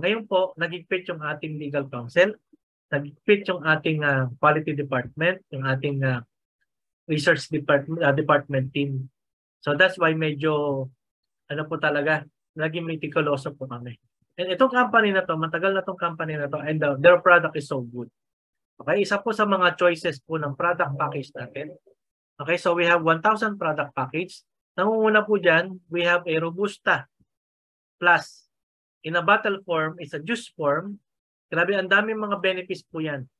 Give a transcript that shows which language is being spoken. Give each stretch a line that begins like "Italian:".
Filipino: Ngayon po, nag-fit yung ating legal counsel, nag-fit yung ating quality department, yung ating research department team.
English: So that's why
Filipino: medyo, ano po talaga, naging meticuloso po kami.
English: And
Filipino: itong company na to,
English: matagal na itong company na to, and their product is so good.
Filipino: Okay, isa po sa mga choices po ng product package natin.
English: Okay, so we have 1,000 product package.
Filipino: Nangunguna po dyan,
English: we have a Robusta Plus. In a bottle form, it's a juice form.
Filipino: Grabe, ang daming mga benefits po yan.